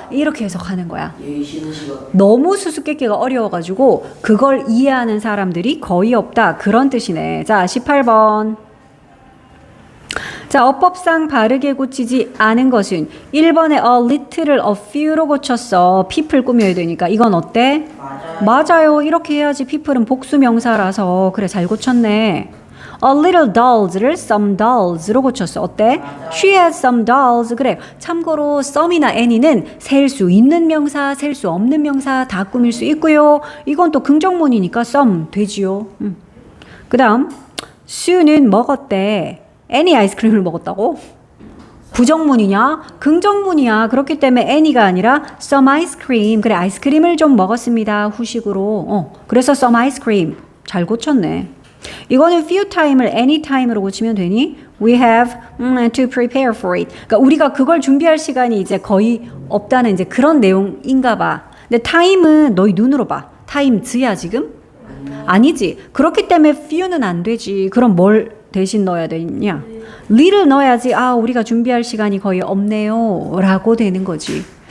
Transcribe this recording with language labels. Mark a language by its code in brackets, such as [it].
[ko] 이렇게 해석하는 거야. 너무 수수께끼가 어려워가지고 그걸 이해하는 사람들이 거의 없다. 그런 뜻이네. 자, 18번. 자, 어법상 바르게 고치지 않은 것은 1번에 a little을 a few로 고쳤어. people 꾸며야 되니까. 이건 어때? 맞아요. 이렇게 해야지. people은 복수 명사라서. 그래, 잘 고쳤네. [en] A little dolls [ko] 를 [en] some dolls [ko] 로 고쳤어. 어때? [en] She has some dolls. [ko] 그래. 참고로 some이나 any는 셀 수 있는 명사, 셀 수 없는 명사 다 꾸밀 수 있고요. 이건 또 긍정문이니까 some 되지요. 그 다음 수는 먹었대. any 아이스크림을 먹었다고? 부정문이냐? 긍정문이야. 그렇기 때문에 any가 아니라 [en] some ice cream. [ko] 그래, 아이스크림을 좀 먹었습니다. 후식으로. 그래서 [en] some ice cream. [ko] 잘 고쳤네. 이거는 few time을 any time으로 고치면 되니? [en] We have to prepare for it. [ko] 그러니까 우리가 그걸 준비할 시간이 이제 거의 없다는 이제 그런 내용인가 봐. 근데 time은 너희 눈으로 봐. times야 지금? 아니지. 그렇기 때문에 few는 안 되지. 그럼 뭘 대신 넣어야 되냐? little 넣어야지. 아, 우리가 준비할 시간이 거의 없네요. 라고 되는 거지.